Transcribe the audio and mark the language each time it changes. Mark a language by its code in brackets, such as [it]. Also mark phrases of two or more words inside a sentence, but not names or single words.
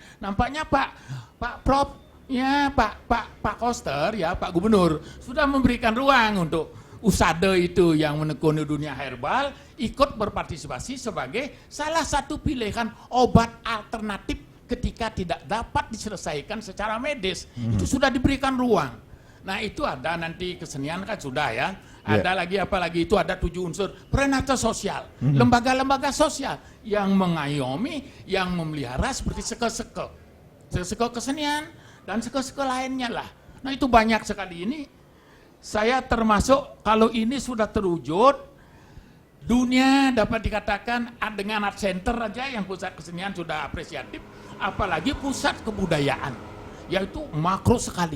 [id] Nampaknya Pak Prof, ya Pak Koster, ya Pak Gubernur sudah memberikan ruang untuk usada itu yang menekuni dunia herbal ikut berpartisipasi sebagai salah satu pilihan obat alternatif ketika tidak dapat diselesaikan secara medis. Itu sudah diberikan ruang. Nah itu ada nanti kesenian kan sudah ya. Ada lagi apalagi itu ada 7 unsur prenatal sosial, lembaga-lembaga sosial yang mengayomi, yang memelihara seperti seke-seke kesenian dan seke-seke lainnya lah. Nah itu banyak sekali ini. Saya termasuk kalau ini sudah terwujud, dunia dapat dikatakan dengan art center aja yang pusat kesenian sudah apresiatif, apalagi pusat kebudayaan, yaitu makro sekali.